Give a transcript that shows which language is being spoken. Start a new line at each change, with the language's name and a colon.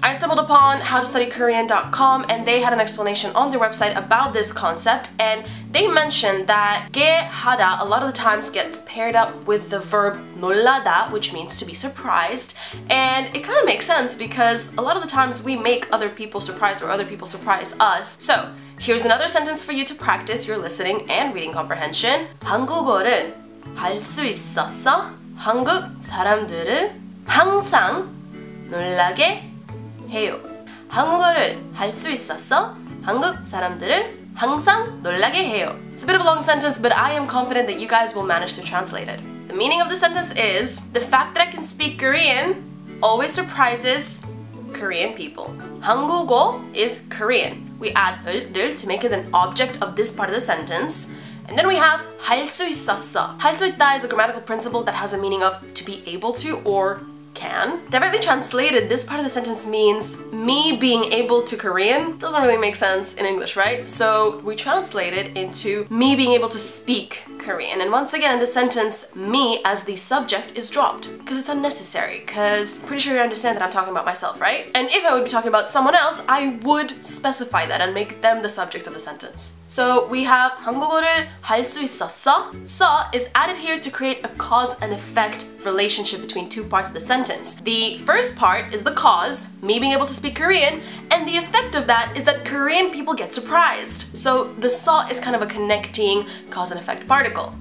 English: I stumbled upon howtostudykorean.com, and they had an explanation on their website about this concept, and they mentioned that 게하다 a lot of the times gets paired up with the verb 놀라다, which means to be surprised, and it kind of makes sense because a lot of the times we make other people surprised or other people surprise us. So here's another sentence for you to practice your listening and reading comprehension.
Korean: 한국어를 할 수 있었어? 한국 사람들을 항상 놀라게 해요. 한국어를 할 수 있었어? 한국 사람들을 항상 놀라게 해요.
English: It's a bit of a long sentence, but I am confident that you guys will manage to translate it. The meaning of the sentence is, the fact that I can speak Korean always surprises Korean people. 한국어 is Korean. We add 을 to make it an object of this part of the sentence. And then we have
Korean: 할 수 있었어.
English: 할 수 있다 is a grammatical principle that has a meaning of to be able to or can. Directly translated, this part of the sentence means me being able to Korean. Doesn't really make sense in English, right? So we translate it into me being able to speak Korean. And once again, in this sentence, me as the subject is dropped because it's unnecessary, because I'm pretty sure you understand that I'm talking about myself, right? And if I would be talking about someone else, I would specify that and make them the subject of the sentence. So we have
Korean: 한국어를 할 수 있었어.
English: 서 is added here to create a cause and effect relationship between two parts of the sentence. The first part is the cause, me being able to speak Korean, and the effect of that is that Korean people get surprised. So the 서 is kind of a connecting cause and effect particle.